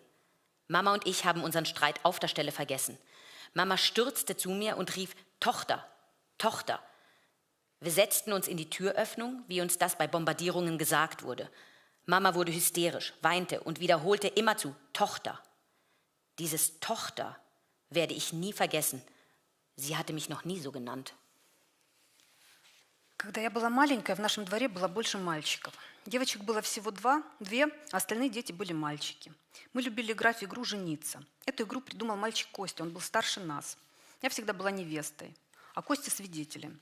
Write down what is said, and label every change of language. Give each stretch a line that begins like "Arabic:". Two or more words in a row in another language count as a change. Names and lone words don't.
German: Mama und ich haben unseren Streit auf der Stelle vergessen. Mama stürzte zu mir und rief, Tochter, Tochter. Wir setzten uns in die Türöffnung, wie uns das bei Bombardierungen gesagt wurde. Mama wurde hysterisch, weinte und wiederholte immerzu, Tochter. Dieses Tochter werde ich nie vergessen. Sie hatte mich noch nie so genannt.
Russian: Когда я была маленькая, в нашем дворе было больше мальчиков. Девочек было всего две, а остальные дети были мальчики. Мы любили играть в игру «Жениться». Эту игру придумал мальчик Костя, он был старше нас. Я всегда была невестой, а Костя свидетелем.